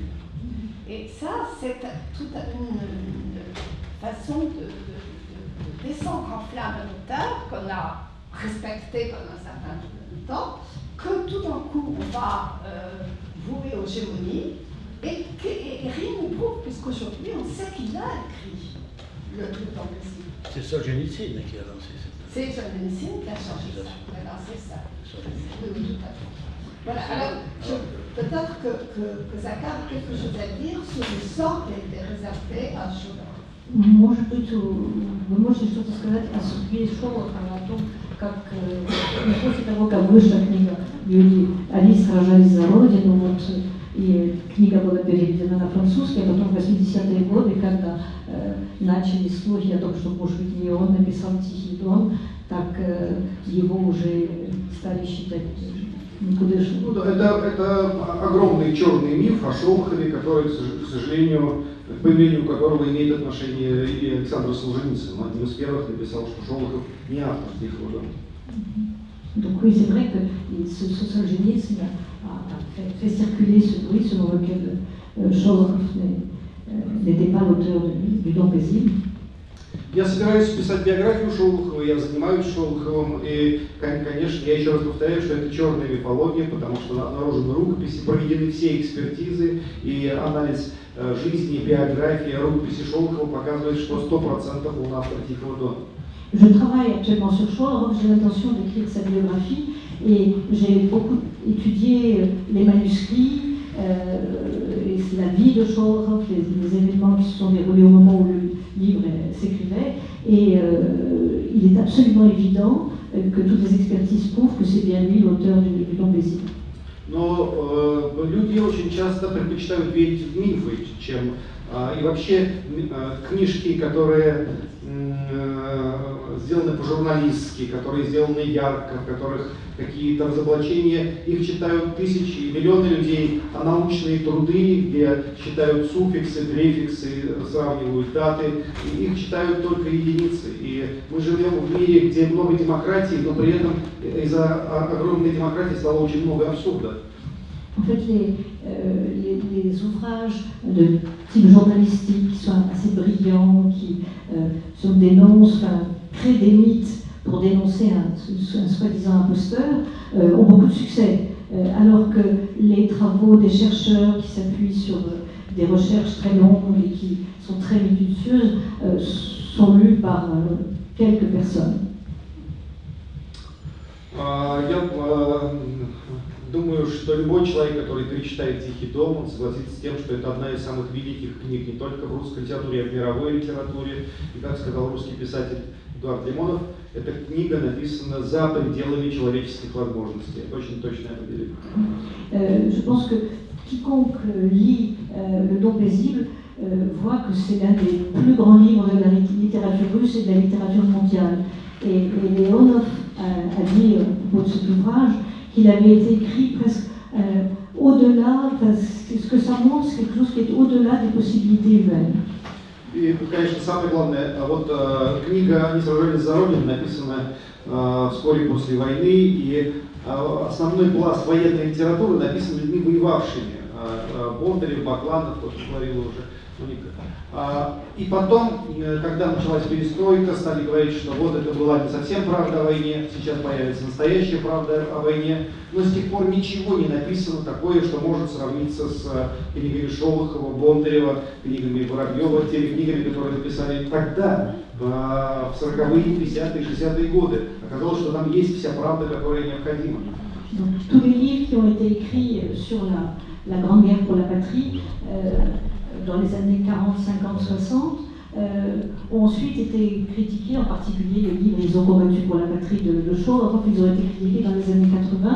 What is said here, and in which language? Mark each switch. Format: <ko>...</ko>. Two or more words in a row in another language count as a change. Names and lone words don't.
<fr>Et ça, c'est toute une façon de descendre en flamme un auteur qu'on a respecté pendant un certain temps, que tout d'un coup on va vouer aux gémonies, et rien ne prouve, puisqu'aujourd'hui on sait qu'il a écrit le Don paisible. C'est Solzhenitsyn qui a lancé ça. C'est Solzhenitsyn qui a changé ça, qui a lancé ça. Oui, tout à fait. Voilà, alors peut-être que Zakar a quelque chose à dire sur le sort qui a été réservé à Cholorov.</fr> <ru>Вы можете что-то сказать о судьбе Шолохова, о том, как после того, как вышла книга Юлии «Они сражались за Родину», вот, и книга была переведена на французский, а потом в 80-е годы, когда начали слухи о том, что, может быть, не он написал «Тихий дом», так его уже стали считать никудышным. Ну, да, это огромный черный миф о Шолохове, который, к сожалению, к появлению которого имеет отношение и Александр Солженицын. Он один из первых написал, что Шолохов не автор «Тихого дома».</ru> <fr>Donc oui, c'est vrai que Solzhenitsyn a fait circuler ce bruit selon lequel Шолохов n'était pas l'auteur du Don paisible.</fr> <ru>Я собираюсь писать биографию Шолохова, я занимаюсь Шолоховым, и, конечно, я еще раз повторяю, что это черная мифология, потому что обнаружены рукописи, проведены все экспертизы, и анализ жизни, биографии, рукописи Шолохова показывает, что 100% он автор «Тихого дома».</ru> <fr>Je travaille actuellement sur Šolokov, j'ai l'intention d'écrire sa biographie et j'ai beaucoup étudié les manuscrits, et la vie de Šolokov, les événements qui se sont déroulés au moment où le livre s'écrivait, et il est absolument évident que toutes les expertises prouvent que c'est bien lui l'auteur du Don paisible.</fr> <ru>Но люди очень часто предпочитают верить в мифы, чем и вообще книжки, которые сделаны по-журналистски, которые сделаны ярко, в которых какие-то разоблачения, их читают тысячи и миллионы людей, а научные труды, где читают суффиксы, префиксы, сравнивают даты, их читают только единицы. И мы живем в мире, где много демократии, но при этом из-за огромной демократии стало очень много абсурда.</ru> <fr>En fait, les ouvrages de type journalistique qui sont assez brillants, qui dénoncent, créent des mythes pour dénoncer un soi-disant imposteur, ont beaucoup de succès. Alors que les travaux des chercheurs qui s'appuient sur des recherches très longues et qui sont très minutieuses sont lus par quelques personnes.</fr> <ru>Думаю, что любой человек, который перечитает «Тихий дом», он согласится с тем, что это одна из самых великих книг не только в русской литературе, а в мировой литературе. И, как сказал русский писатель Эдуард Лимонов, эта книга написана за пределами человеческих возможностей. Это очень точное определение.</ru> <fr>Je pense que quiconque lit Le Don paisible voit que c'est l'un des plus grands livres de la littérature russe et de la littérature mondiale. Et Leonov a dit au propos de cet ouvrage qu'il avait été écrit presque au-delà, ce que ça montre, c'est quelque chose qui est au-delà des possibilités humaines.</fr> <ru>И, конечно, самое главное, вот книга «Они сражались за Родину» написана вскоре после войны, и основной пласт военной литературы написан людьми, воевавшими. Бондарев, Бакланов, то, что говорила уже Моника. И потом, когда началась перестройка, стали говорить, что вот это была не совсем правда о войне, сейчас появится настоящая правда о войне. Но с тех пор ничего не написано такое, что может сравниться с книгами Шолохова, Бондарева, книгами Воробьева, теми книгами, которые написали тогда, в 40-е, 50-е, 60-е годы. Оказалось, что там есть вся правда, которая необходима.</ru> <fr>Tous les livres qui ont été écrits sur la Grande Guerre pour la patrie, dans les années 40, 50, 60, ont ensuite été critiqués, en particulier les livres Ils ont combattu pour la patrie de Šolokov, ils ont été critiqués dans les années 80.</fr>